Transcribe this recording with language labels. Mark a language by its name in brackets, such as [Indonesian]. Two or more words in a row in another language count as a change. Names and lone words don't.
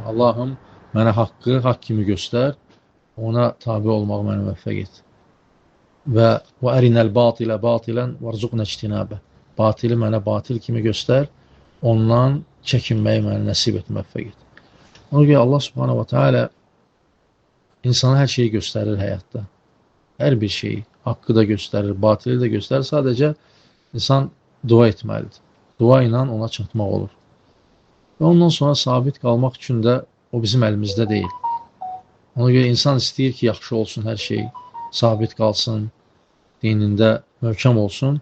[Azerbaijani] Allahım, mənə haqqı haqq kimi göstər, ona tabi olmağı mənə müvəffəq et. [Arabic] وأرنا الباطل باطلا وارزقنا اجتنابه. [Azerbaijani] Batili mənə batil kimi göstər, ondan çəkinməyi mənə nəsib et, müvəffəq et. Ona görə Allah [Arabic] سبحانه وتعالى [Azerbaijani] insana hər şeyi göstərir həyatda. Hər bir şeyi, haqqı da göstərir, batili də göstərir. Sadəcə insan dua etməlidir. Dua ilə ona çatmaq olur. Və ondan sonra sabit qalmaq üçün də o bizim əlimizdə deyil. Ona görə insan istəyir ki, yaxşı olsun hər şey, sabit qalsın, dinində möhkəm olsun.